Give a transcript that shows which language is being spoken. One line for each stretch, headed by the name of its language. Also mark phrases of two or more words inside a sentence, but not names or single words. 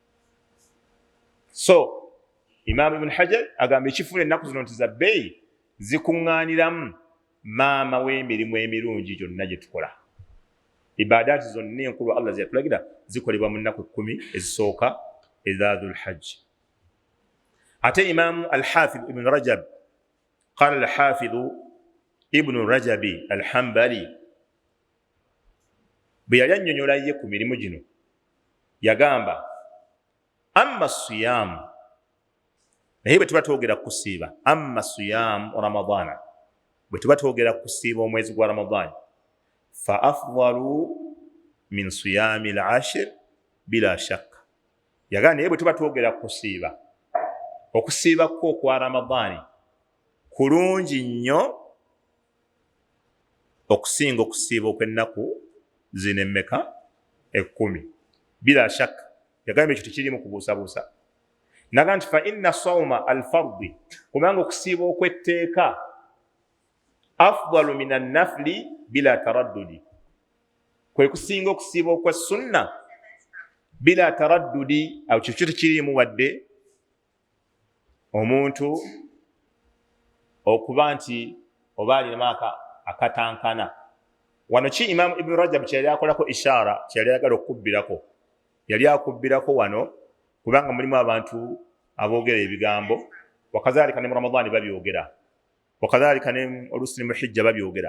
Ganda: So Imam Ibn Hajar agamba ekifuula ennaku zino nti za bbeeyi zikuŋŋaaniramu maama w'emirimu emirungi gyonna gye tukola. Ibadaati zonna enkulu Allah ziyatulagira zikolebwa mu nnaku 10 ezisooka eza dhul hajji.
Arabic: Ate الإمام الحافظ ابن رجب، قال الحافظ ابن رجب الحنبلي,
Ganda: bwe yali annyonnyola ye ku mirimu gino yagamba
Arabic: أما الصيام,
Ganda: naye bwe tuba twogera kusiiba,
Arabic: أما صيام رمضان,
Ganda: bwe tuba twogera kusiiba omwezi gwa Ramadaani,
Arabic: فأفضل من صيام العشر بلا شك.
Ganda: Yagamba naye bwe tuba twogera kusiiba, okusiiba kwo okwa Ramadaani kulungi nnyo okusinga okusiiba okw'ennaku zino emmeka 10
Arabic: بلا شك.
Ganda: Yagamba ekyo tekirimu kubuusabuusa. Naga nti
Arabic: فإن صوم الفرض,
Ganda: kubanga okusiiba okw'etteeka
Arabic: أفضل من النفل بلا تردد,
Ganda: kwe kusinga okusiiba okwa sunna
Arabic: بلا تردد.
Ganda: Awo kyo tekirimu wadde omuntu okuba nti oba alina akatankana. Wano ki Imam Ibn Rajab kyali akolako ishaara, kyali ayagala okubbirako, yali akubbirako wano kubanga mulimu abantu aboogera ebigambo, wakazaalika ne mu Ramadaani babyogera, wakazaalika ne olusi mu hijja babyogera.